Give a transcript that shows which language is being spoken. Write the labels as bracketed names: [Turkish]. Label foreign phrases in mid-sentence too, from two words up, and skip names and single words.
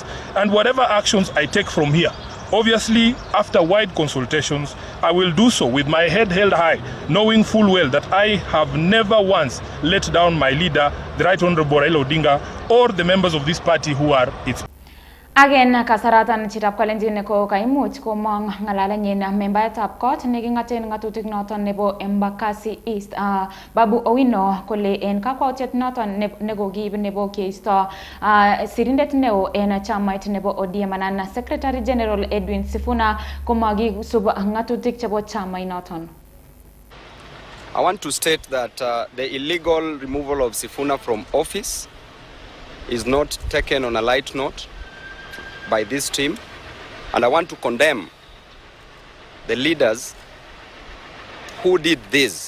[English] And whatever actions I take from here, obviously, after wide consultations, I will do so with my head held high, knowing full well that I have never once let down my leader, the Right Honorable Raila Odinga, or the members of this party who are its. Again, [Kalenjin] kasaratan chirap kalenjin ko kaimuch ko mang ngalalanyin membayatab kot nekingaten ngatutik noton nebo Embakasi East Babu Owino kole en kakwautiet noton nekokiib nebo keisto sirindet neo en chamait nebo ODM anan [English] Secretary General [Kalenjin] Edwin Sifuna komakisub ngatutik chebo chamait noton. [English] I want to state that the illegal removal of Sifuna from office is not taken on a light note by this team, and I want to condemn the leaders who did this.